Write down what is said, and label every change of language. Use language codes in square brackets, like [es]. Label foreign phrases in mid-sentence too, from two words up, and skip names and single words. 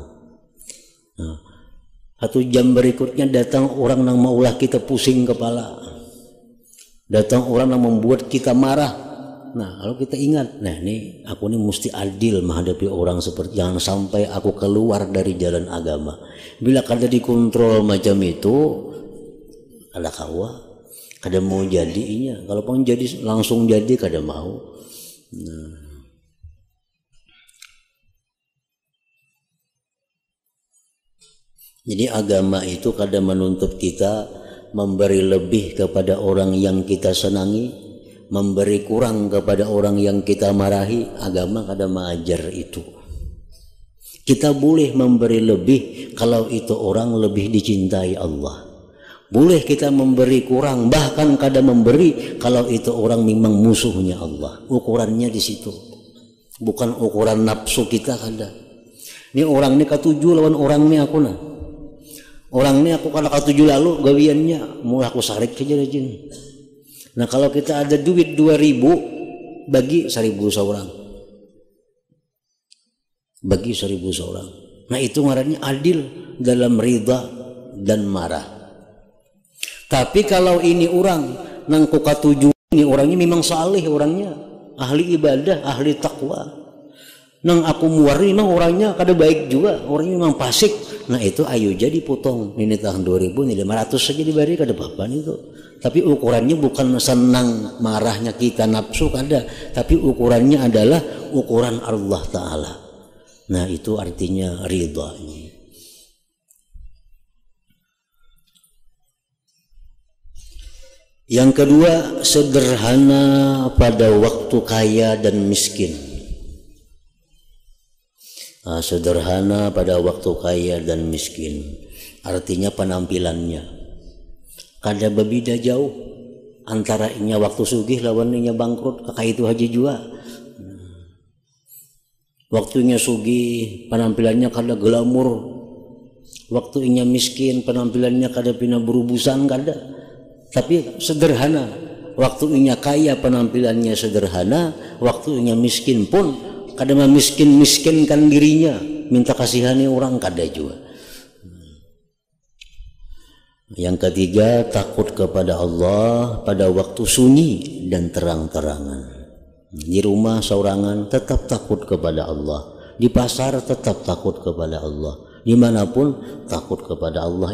[id] Nah, 1 jam berikutnya datang orang yang maulah kita pusing kepala, datang orang yang membuat kita marah. Nah, kalau kita ingat, nah ini aku ini mesti adil menghadapi orang seperti, jangan sampai aku keluar dari jalan agama. [bjn] Bila kada dikontrol macam itu, kada kawa, kada mau jadinya. Kalau pun jadi langsung jadi kada mau. [id] Nah, jadi agama itu kadang menuntut kita memberi lebih kepada orang yang kita senangi, memberi kurang kepada orang yang kita marahi. Agama kadang mengajar itu. Kita boleh memberi lebih kalau itu orang lebih dicintai Allah. Boleh kita memberi kurang, bahkan kadang memberi kalau itu orang memang musuhnya Allah. Ukurannya di situ, bukan ukuran nafsu kita kadang. [bjn] Ini orang ini katuju lawan orang ini aku nah. Orang ini aku kalau katuju lalu gawiannya mau aku sarik aja rajin. [id] Nah kalau kita ada duit 2.000 bagi 1.000 seorang, bagi 1.000 seorang. Nah itu ngarannya adil dalam ridha dan marah. Tapi kalau ini orang nang katuju, ini orangnya memang saleh, orangnya ahli ibadah, ahli takwa. [bjn] Nang aku muari memang orangnya kada baik juga, orangnya memang fasik. Nah itu ayo jadi potong ini tahun 2.000 ini 500 saja diberi kada apa-apa itu. [id] Tapi ukurannya bukan senang marahnya kita nafsu kada, tapi ukurannya adalah ukuran Allah Ta'ala. Nah itu artinya ridha ini. Yang kedua, sederhana pada waktu kaya dan miskin. [bjn] Nah, [id] sederhana pada waktu kaya dan miskin, [bjn] artinya penampilannya kada berbeda jauh antara inya waktu sugih lawan inya bangkrut, kakak itu aja juga. Waktunya sugih penampilannya kada glamor, waktu inya miskin penampilannya kada pina berubusan kada. [id] Tapi sederhana, waktunya kaya penampilannya sederhana, waktunya miskin pun kada miskinkan dirinya, minta kasihani orang kada juga. Yang ketiga, takut kepada Allah pada waktu sunyi dan terang-terangan. Di rumah seorangan tetap takut kepada Allah, di pasar tetap takut kepada Allah, dimanapun takut kepada Allah.